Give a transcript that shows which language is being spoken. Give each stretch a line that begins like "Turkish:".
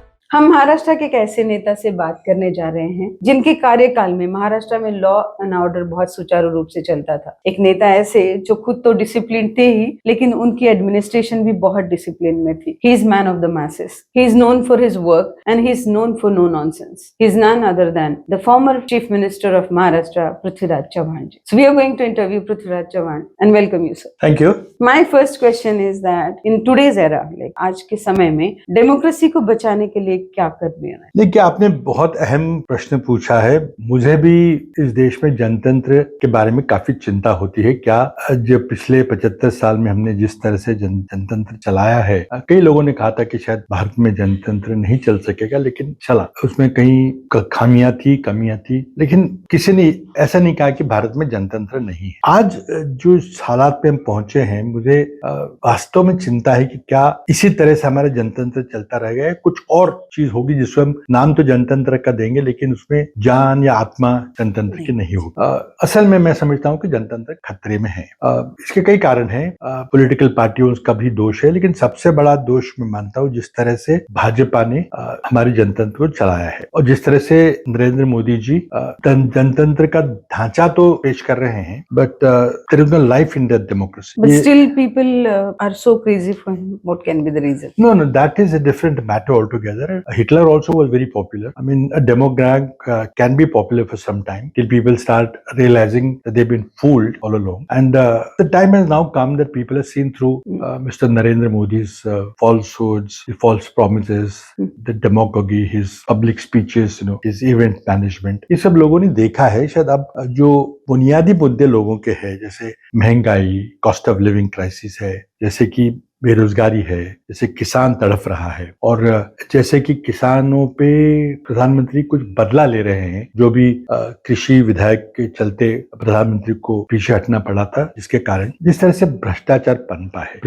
Hindi: हम महाराष्ट्र के एक ऐसे नेता से बात करने जा रहे हैं जिनके कार्यकाल में महाराष्ट्र में लॉ एंड ऑर्डर बहुत सुचारू रूप से चलता था। एक नेता ऐसे जो खुद तो डिसिप्लिन थे ही, लेकिन उनकी एडमिनिस्ट्रेशन भी बहुत डिसिप्लिन में थी।
English: He is man of the masses. He is known for his work and he is known for no nonsense. He is none other than the former Chief Minister of Maharashtra, Prithviraj Chavan ji. So we are going to interview Prithviraj Chavan and welcome you, sir. Thank you. My first question is that in today's era, like
Hindi: आज के समय में democracy को बचाने के लिए क्या करना है? देखिए, आपने बहुत अहम प्रश्न पूछा है। मुझे भी इस देश में जनतंत्र के बारे में काफी चिंता होती है। क्या जो पिछले 75 साल में हमने जिस तरह से जनतंत्र चलाया है, कई लोगों ने कहा था कि शायद भारत में जनतंत्र नहीं चल सकेगा, लेकिन चला। उसमें कहीं खामियां थी, कमियां थी, लेकिन किसी ने ऐसा नहीं कहा कि भारत में जनतंत्र नहीं है। आज जो हालात पे हम पहुंचे हैं, मुझे वास्तव में चिंता है कि क्या इसी तरह से हमारा जनतंत्र चलता रहेगा या कुछ और चीज होगी जिसमें हम नाम तो जनतंत्र का देंगे लेकिन उसमें जान या आत्मा जनतंत्र की नहीं होगी। असल में मैं समझता हूं कि जनतंत्र खतरे में है। इसके कई कारण हैं। पॉलिटिकल पार्टियों का भी दोष है, लेकिन सबसे बड़ा दोष मैं मानता हूं जिस तरह से भाजपा ने हमारे जनतंत्र को चलाया है और जिस तरह से नरेंद्र मोदी जी जनतंत्र का ढांचा तो पेश कर रहे हैं,
English: But there is no life in that democracy. But still people are so crazy for him. What can be the reason? No, that is a different matter altogether. Hitler also was very popular. I mean, a demagogue can be popular for some time till people start realizing that they've been fooled all along. And the time has now come that people have seen through Mr. Narendra Modi's falsehoods, false promises, the demagogy, his public speeches, his event management.
Hindi: ये सब लोगों ने देखा है। शायद अब जो बुनियादी मुद्दे लोगों के हैं, जैसे महंगाई, कॉस्ट ऑफ लिविंग क्राइसिस है, जैसे कि बेरोजगारी है, जैसे किसान तड़फ रहा है, और जैसे कि किसानों पे प्रधानमंत्री कुछ बदला ले रहे हैं, जो भी कृषि विधेयक के चलते प्रधानमंत्री को पीछे हटना पड़ा था, जिसके कारण जिस तरह से भ्रष्टाचार पनपा है।